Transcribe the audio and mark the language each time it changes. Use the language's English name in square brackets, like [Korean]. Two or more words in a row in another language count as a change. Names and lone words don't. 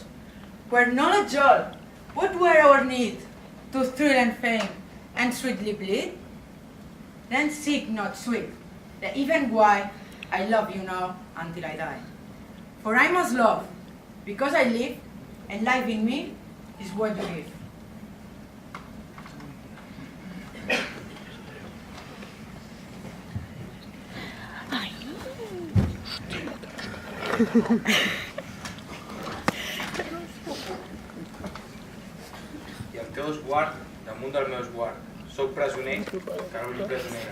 [English] Were knowledge all, what were our need to thrill and fame and sweetly bleed? Then seek not sweet, the even why I love you now until I die. For I must love, because I live, and life in me is what you give. [Catalan] I el teu esguard, damunt del meu esguard, soc presoner, Carolí presonera.